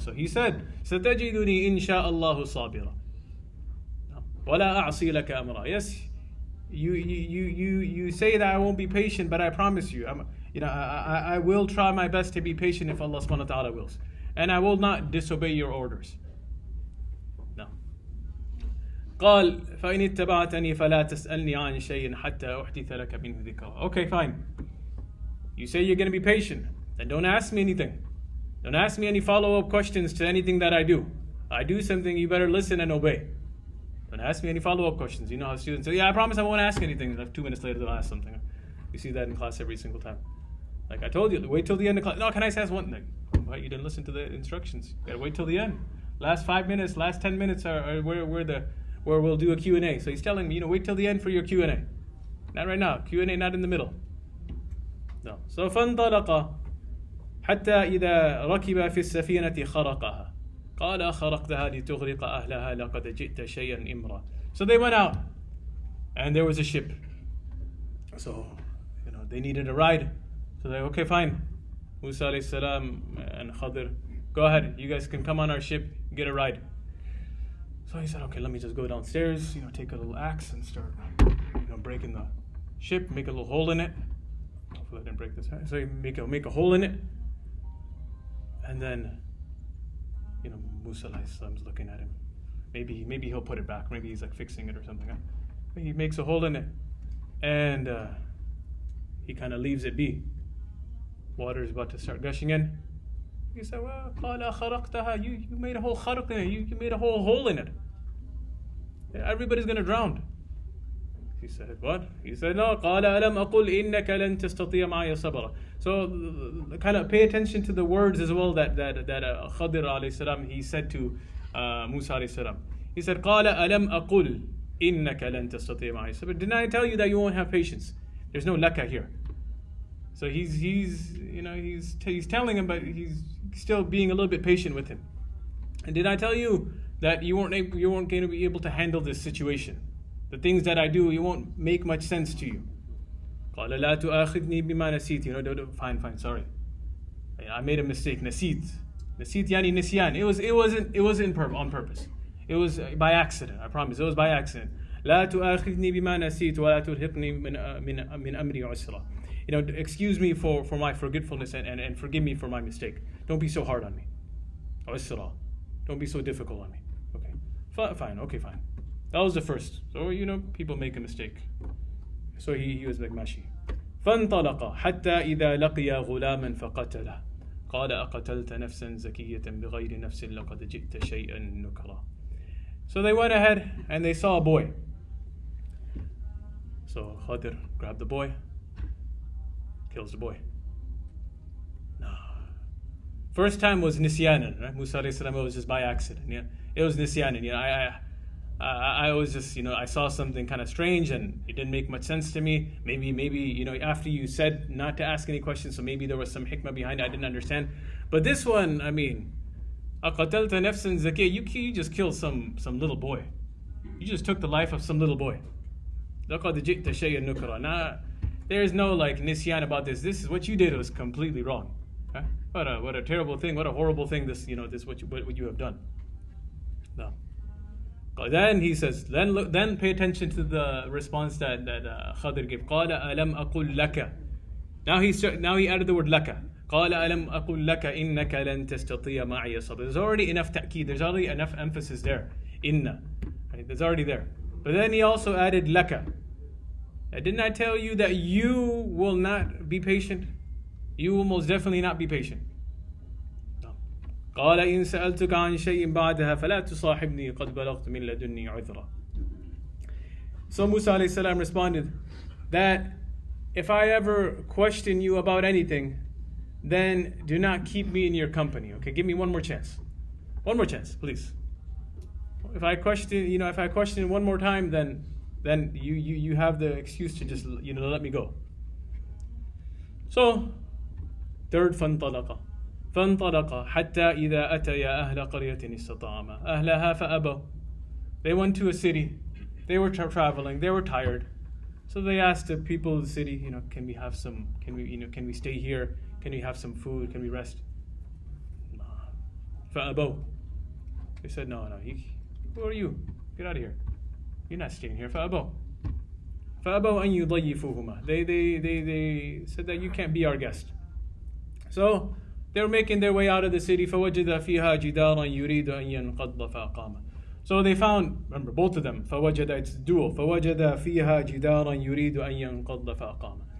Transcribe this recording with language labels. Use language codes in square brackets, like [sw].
[en] So he said, [ar] "Satajiduni insha'Allah sabira. Wala a'si laka amra." [en] Yes, you say that I won't be patient, but I promise you, I will try my best to be patient if Allah subhanahu wa ta'ala wills. And I will not disobey your orders. No. [ar] قال فإن اتبعتني فلا تسألني عن شيء حتى أحدث لك منه ذكرا. [en] Okay, fine. You say you're going to be patient, then don't ask me anything. Don't ask me any follow-up questions to anything that I do. I do something, you better listen and obey. Don't ask me any follow-up questions. You know how students say, "Yeah, I promise I won't ask anything." And 2 minutes later, they'll ask something. You see that in class every single time. Like I told you, wait till the end of class. No, can I ask one thing? But you didn't listen to the instructions. You gotta wait till the end. Last 5 minutes, last 10 minutes are where we'll do a Q&A. So he's telling me, wait till the end for your Q&A. Not right now. Q&A not in the middle. No. So [ar] فانطلق حتى إذا ركب في السفينة خرقها قال خرقتها لتغرق أهلها لقد جئت شيئا إمرا. [en] So they went out and there was a ship. So they needed a ride. So they're okay, fine. Musa alayhi salam and Khadir, go ahead, you guys can come on our ship, get a ride. So he said, okay, let me just go downstairs, take a little axe and start breaking the ship, make a little hole in it. Hopefully I didn't break this. So you make a hole in it. And then Musa alayhi salam's looking at him. Maybe he'll put it back. Maybe he's like fixing it or something. He makes a hole in it. And he kind of leaves it be. Water is about to start gushing in. He said, well, you made a whole kharq in it. You made a whole hole in it. Everybody's going to drown. He said, what? He said, no. [ar] قال ألم أقل إنك لن تستطيع معي صبرا. [en] So kind of pay attention to the words as well that Khadir alayhi salam, he said to Musa alayhi salam. He said, [ar] قال ألم أقل إنك لن تستطيع معي صبرا. [en] Didn't I tell you that you won't have patience? There's no laka here. So he's telling him, but he's still being a little bit patient with him. And did I tell you that you weren't going to be able to handle this situation? The things that I do, it won't make much sense to you. [ar] قال لا تؤاخذني بما نسيت. [en] Fine, sorry. I made a mistake. Nasit yani nisyan. It wasn't on purpose. It was by accident. I promise. It was by accident. [ar] لا تؤاخذني بما نسيت ولا ترهقني من أمري عسرا. [en] Excuse me for my forgetfulness and forgive me for my mistake. Don't be so hard on me. Usra. Don't be so difficult on me. Okay. Fine. Okay, fine. That was the first. So, people make a mistake. So he was like mashi. [ar] فانطلق حتى إذا لقي غلاما فقتله قال أقتلت نفسا زكية بغير نفس لقد جئت شيئا نكرا. [en] So they went ahead and they saw a boy. So Khadir grabbed the boy, kills the boy. No. First time was nisyanan, right? Musa alayhi salam, it was just by accident. Yeah, it was nisyanan. I was just, I saw something kind of strange and it didn't make much sense to me. Maybe, after you said not to ask any questions, so maybe there was some hikmah behind it I didn't understand. But this one, [ar] أَقَتَلْتَ نَفْسًا زَكِيَّةً, [en] you just killed some little boy. You just took the life of some little boy. [ar] لَقَدْ جِئْتَ شَيْئًا نُكْرًا. [en] Nah, there's no nisyan about this. This is what you did was completely wrong. Huh? What a terrible thing, what a horrible thing this what you have done. No. Then he says, then pay attention to the response that Khadir gave. [ar] قال ألم أقل لك. [en] Now he added the word لك. [ar] قال ألم أقل لك إنك لن تستطيع معي صبرا. [en] There's already enough ta'keed. There's already enough emphasis there. Inna. Right? There's already there. But then he also added لك. Didn't I tell you that you will not be patient? You will most definitely not be patient. No. [ar] قال إن سألتك عن شيء بعدها فلا تصاحبني قد بلغت من لدني عذرا. [en] So Musa alayhi salam responded that if I ever question you about anything, then do not keep me in your company. Okay, give me one more chance. One more chance, please. If I question one more time, then you have the excuse to just let me go. So third, [ar] فانطلق حتى إذا أتيا أهل قرية استطعما أهلها فأبوا. [en] They went to a city. They were traveling. They were tired. So they asked the people of the city, can we have some? Can we stay here? Can we have some food? Can we rest? فأبوا. They said, no. Who are you? Get out of here. You're not staying here. [ar] فأبوا أن يضيفوهما. [en] They said that you can't be our guest. So they were making their way out of the city. [ar] فوجد فيها جدارا يريد أن ينقض فأقام. [en] So they found, remember, both of them. فوجد, it's dual. [ar] فوجد فيها جدارا يريد أن ينقض فأقام.